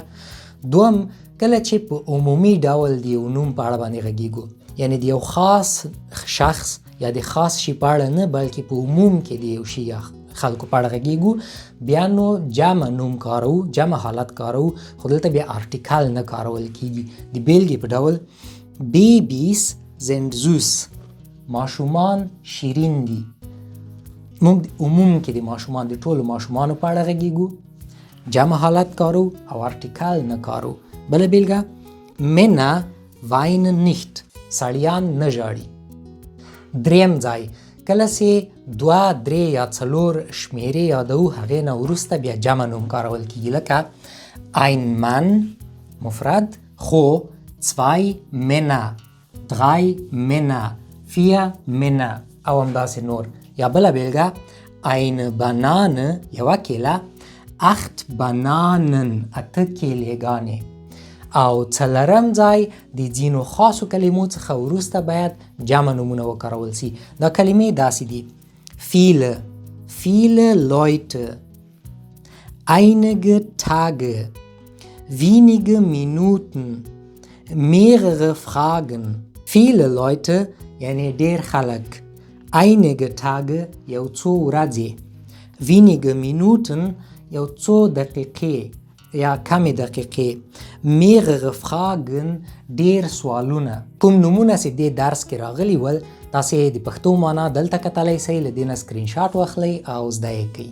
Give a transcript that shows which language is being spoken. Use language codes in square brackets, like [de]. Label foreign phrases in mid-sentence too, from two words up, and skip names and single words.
[ps] دوم کله چې په عمومي ډول د یو نوم په اړه باندې غږیږو، یعنی د یو خاص شخص یا د خاص شي په اړه نه بلکې په عموم کې د یو شي خلکو په اړه غږیږو، بیا نو جمع نوم کارو، جمع حالت کارو، خو دلته بیا ارټیکل نه کارول کیږي. د بیلګې په ډول [de] Babys sind süß. [ps] ماشومان شیرین دي. موږ عموم کې د ماشومان د ټولو ماشومانو په اړه غږیږو، جمع حالت کارو او ارټیکل نه کارو. بله بیلګه [de] Männer weinen nicht. [ps] سړیان نه ژاړي. دریم ځای کله چې دوه، درې یا څلور شمیرې یادو، هغې نه وروسته بیا جمع نوم کارول کیږي، لکه [de] ein Mann [ps] مفرد، خو [de] 2 Männer، 3 Männer، 4 Männer [ps] او همداسې نور. یا بله بیلګه [de] eine Banane [ps] یوه کیله، 8 Bananen 8 کیلېګانې. او څلرم ځای د ځینو خاصو کلمو څخه وروسته باید جمع نومونه وکارول شي. دا کلمې داسې دي: [de] viele Leute، einige Tage، wenige Minuten، mehrere Fragen. viele Leute [ps] یعنی ډیر خلک، [de] einige Tage [ps] یو څو ورځې، [de] wenige Minuten [ps] یو څو دقیقې یا کمی دقیقې، [de] mehrere Fragen [ps] ډیر سوالونه. کوم نومونه چې دې درس کې راغلي ول تاسې د پښتو معنا دلته کتلی شئ، له دې نه سکرین شاټ واخلئ او زده یې کړئ.